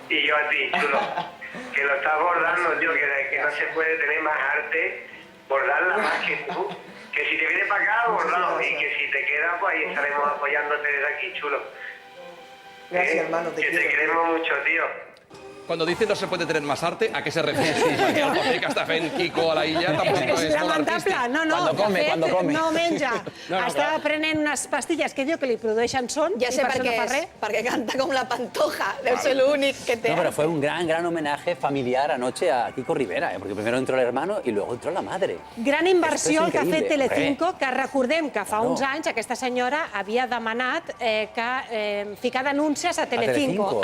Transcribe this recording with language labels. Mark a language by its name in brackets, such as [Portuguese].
[Spanish] y yo a ti, chulo, que lo estás bordando, tío, que no se puede tener más arte, bordarla más que tú. Que si te vienes para acá, bordado, y que si te quedas, pues ahí estaremos apoyándote desde aquí, chulo. Gracias, hermano, te quiero. Que te queremos mucho, tío. Cuando dice no se puede tener más arte, ¿a qué se refiere? [Catalan] Perquè el paper que està fent Quico a la illa tampoc no és molt artístic. No, no menja. Està prenent unes pastilles que diu que li produeixen son. Ja sé per què és, perquè canta com la Pantoja. Deu ser l'únic que té. [Spanish] No, pero fue un gran homenaje familiar anoche a Quico Rivera, porque primero entró el hermano y luego entró la madre. [Catalan] Gran inversió el que ha fet Telecinco, que recordem que fa uns anys aquesta senyora havia demanat ficar denúncies a Telecinco.